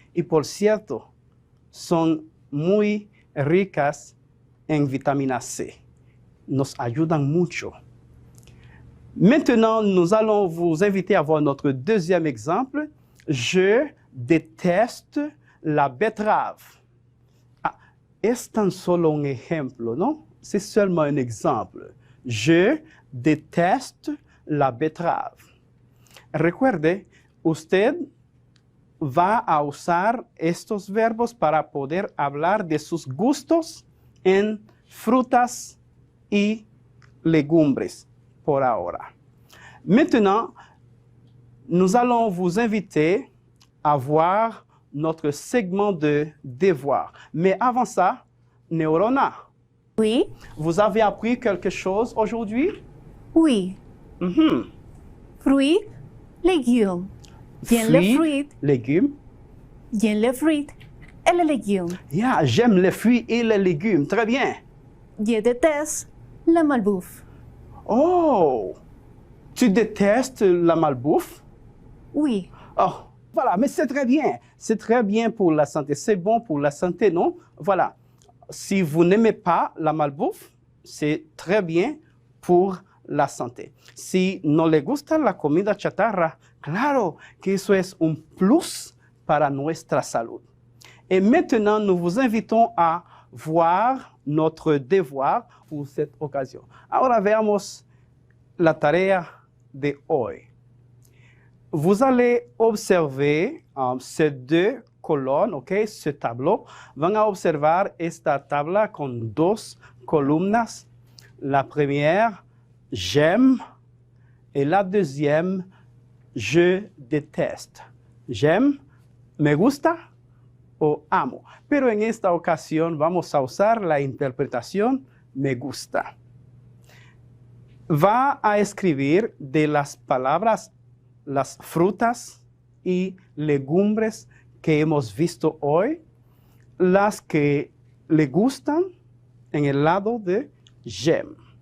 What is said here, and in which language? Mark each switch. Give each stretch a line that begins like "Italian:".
Spanish: Y por cierto, son muy ricas en vitamina C. Nos ayudan mucho.
French: Maintenant, nous allons vous inviter à voir notre deuxième exemple. Je déteste la betterave.
Spanish: Es tan solo un ejemplo, ¿no?
French: C'est seulement un exemple. Je déteste la betterave.
Spanish: Recuerde, usted va a usar estos verbos para poder hablar de sus gustos en frutas y legumbres por ahora.
French: Maintenant, nous allons vous inviter à voir notre segment de devoir. Mais avant ça, Neurona, Oui. vous avez appris quelque chose aujourd'hui? Oui. Fruit, légumes. J'aime les fruits. Légumes. J'aime les fruits et les légumes. Yeah, j'aime les fruits et les légumes. Très bien. Je déteste la malbouffe. Oh, tu détestes la malbouffe? Oui. Oh, voilà, mais c'est très bien. C'est très bien pour la santé. C'est bon pour la santé, non? Voilà. Si vous n'aimez pas la malbouffe, c'est très bien pour la santé.
Spanish: Si no le gusta la comida chatarra, claro que eso es un plus para nuestra salud.
French: Et maintenant, nous vous invitons à voir notre devoir pour cette occasion.
Spanish: Ahora veamos la tarea de hoy.
French: Vous allez observer ces deux colonnes, okay, ce tableau.
Spanish: Van a observar esta tabla con dos columnas.
French: La première, j'aime, et la deuxième, je déteste.
Spanish: J'aime, me gusta o amo. Pero en esta ocasión vamos a usar la interpretación me gusta. Va a escribir de las palabras, las frutas y legumbres que hemos visto hoy, las que le gustan en el lado de j'aime.